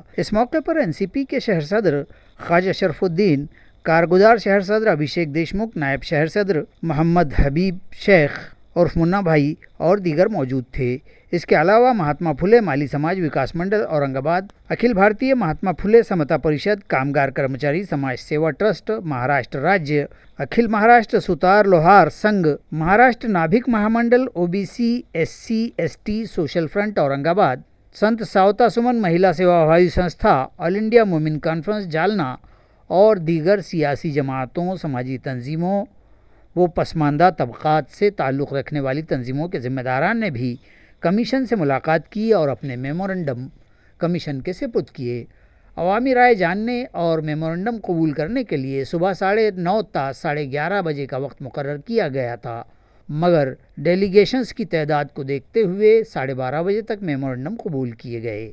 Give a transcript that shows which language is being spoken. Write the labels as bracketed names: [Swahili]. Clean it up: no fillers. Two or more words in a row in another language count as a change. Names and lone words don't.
[Urdu] اس موقع پر NCP کے شہر صدر خواجہ شرف الدین، کارگزار شہر صدر ابھیشیک دیشمکھ، نائب شہر صدر محمد حبیب شیخ عرف منا بھائی اور دیگر موجود تھے۔ اس کے علاوہ مہاتما پھولے مالی سماج وکاس منڈل اورنگ آباد، اکھل بھارتیہ مہاتما پھولے سمتا پریشد، کامگار کرمچاری سماج سیوا ٹرسٹ مہاراشٹر راجیہ، اکھل مہاراشٹر سوتار لوہار سنگھ، مہاراشٹر نابھک مہامنڈل OBC SC ST سوشل فرنٹ اورنگ آباد، سنت ساوتا سمن مہیلا سیوا بھاوی سنستھا، آل انڈیا مومن کانفرنس جالنا اور دیگر سیاسی جماعتوں، سماجی تنظیموں و پسماندہ طبقات سے تعلق رکھنے والی تنظیموں کے ذمہ داران نے بھی کمیشن سے ملاقات کی اور اپنے میمورنڈم کمیشن کے سپرد کیے۔ عوامی رائے جاننے اور میمورنڈم قبول کرنے کے لیے صبح 9:30 تا 11:30 بجے کا وقت مقرر کیا گیا تھا، مگر ڈیلیگیشنز کی تعداد کو دیکھتے ہوئے 12:30 بجے تک میمورنڈم قبول کیے گئے۔